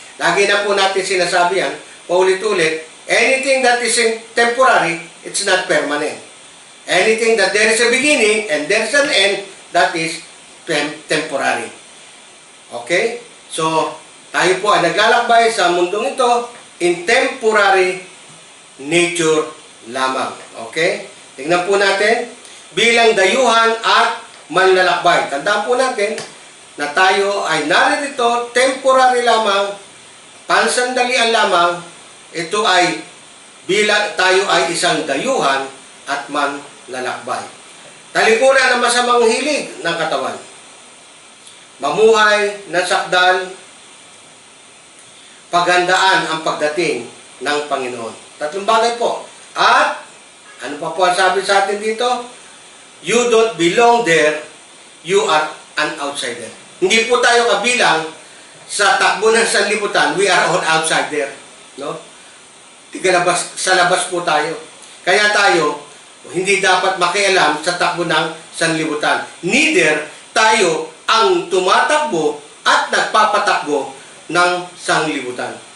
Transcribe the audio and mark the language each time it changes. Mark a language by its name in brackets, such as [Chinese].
[Filipino] Lagi na po natin sinasabi yan, paulit-ulit, [English] anything that is temporary, it's not permanent. Anything that there is a beginning and there is an end, that is temporary. Okay? [Filipino] So, tayo po ay naglalakbay sa mundong ito [English] in temporary nature [Filipino] lamang. Okay? Tingnan po natin, bilang dayuhan at manlalakbay. Tandaan po natin na tayo ay naririto, temporary lamang, pansandalian lamang, ito ay bilang tayo ay isang dayuhan at manlalakbay. Talikuran ang masamang hilig ng katawan. Mamuhay ng sakdal, paghandaan ang pagdating ng Panginoon. Tatlong bagay po. At, ano pa po ang sabi sa atin dito? [English] You don't belong there, you are an outsider. [Filipino] Hindi po tayo kabilang sa takbo ng sanlibutan, [English] we are all outsider. [Filipino] No? Sa labas po tayo. Kaya tayo, hindi dapat makialam sa takbo ng sanlibutan. Neither tayo ang tumatakbo at nagpapatakbo ng sanlibutan.